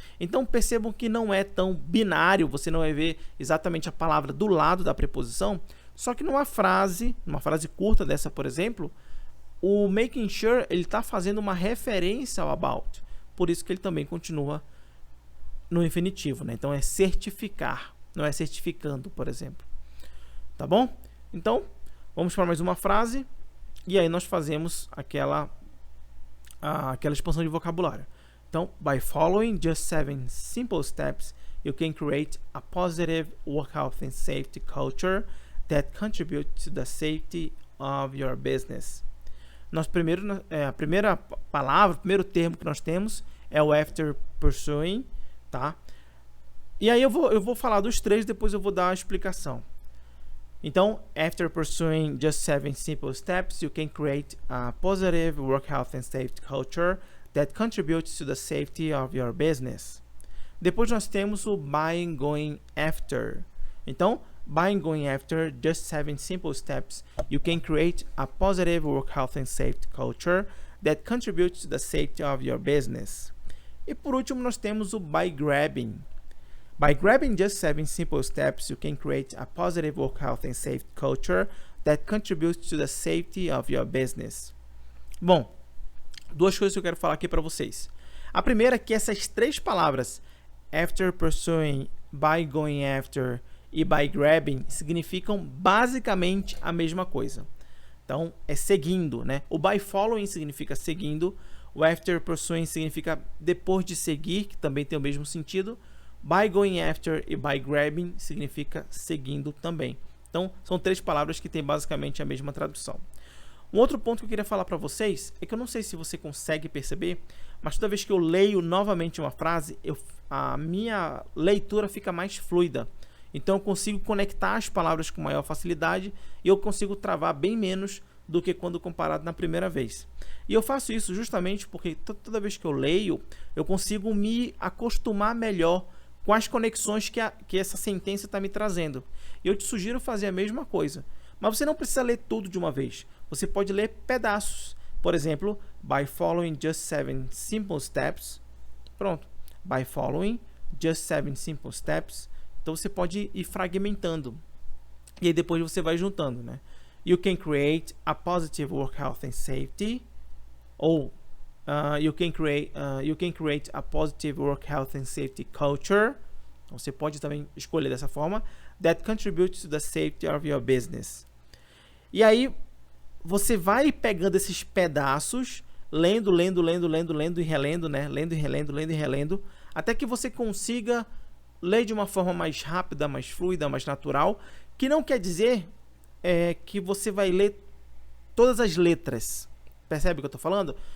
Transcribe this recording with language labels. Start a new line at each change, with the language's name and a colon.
Portuguese: Então percebam que não é tão binário, você não vai ver exatamente a palavra do lado da preposição, só que numa frase curta dessa, por exemplo, o making sure ele está fazendo uma referência ao about, por isso que ele também continua no infinitivo, né? Então é certificar, não é certificando, por exemplo. Tá bom? Então vamos para mais uma frase e aí nós fazemos aquela expansão de vocabulário.
English: Então, by following just 7 simple steps, you can create a positive work health and safety culture that contributes to the safety of your business.
Portuguese: A primeira palavra, o primeiro termo que nós temos é o after pursuing, tá? E aí eu vou falar dos três, depois eu vou dar a explicação.
English: Então, after pursuing just 7 simple steps, you can create a positive work health and safety culture that contributes to the safety of your business.
Portuguese: Depois nós temos o
English: by going after. Então, by going after just 7 simple steps, you can create a positive work health and safety culture that contributes to the safety of your business.
Portuguese: E por último, nós temos o by grabbing.
English: By grabbing just 7 simple steps, you can create a positive work health and safety culture that contributes to the safety of your business.
Portuguese: Bom, duas coisas que eu quero falar aqui para vocês. A primeira é que essas três palavras, after pursuing, by going after e by grabbing, significam basicamente a mesma coisa. Então, é seguindo, né? O by following significa seguindo, o after pursuing significa depois de seguir, que também tem o mesmo sentido. By going after e by grabbing significa seguindo também. Então, são três palavras que têm basicamente a mesma tradução. Um outro ponto que eu queria falar para vocês é que eu não sei se você consegue perceber, mas toda vez que eu leio novamente uma frase, a minha leitura fica mais fluida. Então, eu consigo conectar as palavras com maior facilidade e eu consigo travar bem menos do que quando comparado na primeira vez. E eu faço isso justamente porque toda vez que eu leio, eu consigo me acostumar melhor com as conexões que essa sentença está me trazendo. E eu te sugiro fazer a mesma coisa. Mas você não precisa ler tudo de uma vez. Você pode ler pedaços. Por exemplo,
English: by following just 7 simple steps.
Portuguese: Pronto.
English: By following just 7 simple steps.
Portuguese: Então você pode ir fragmentando. E aí depois você vai juntando, né?
English: You can create a positive work health and safety. Ou you can create a positive work health and safety culture.
Portuguese: Então, você pode também escolher dessa forma.
English: That contributes to the safety of your business.
Portuguese: E aí você vai pegando esses pedaços, lendo e relendo, né? Lendo e relendo, até que você consiga ler de uma forma mais rápida, mais fluida, mais natural, que não quer dizer que você vai ler todas as letras. Percebe o que eu estou falando?